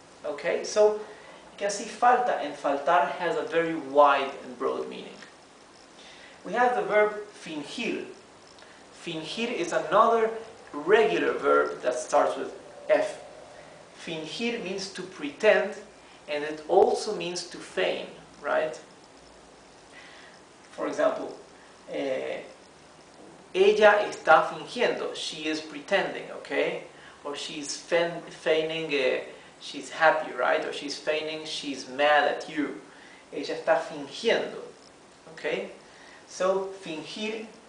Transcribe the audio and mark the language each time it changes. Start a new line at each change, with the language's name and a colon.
English: Okay, so you can see falta and faltar has a very wide and broad meaning. We have the verb fingir. Fingir is another regular verb that starts with F. Fingir means to pretend, and it also means to feign, right? For example,
Spanish: ella está fingiendo.
English: She is pretending, okay? Or she's feigning she's happy, right? Or she's feigning she's mad at you.
Spanish: Ella está fingiendo,
English: okay? So, fingir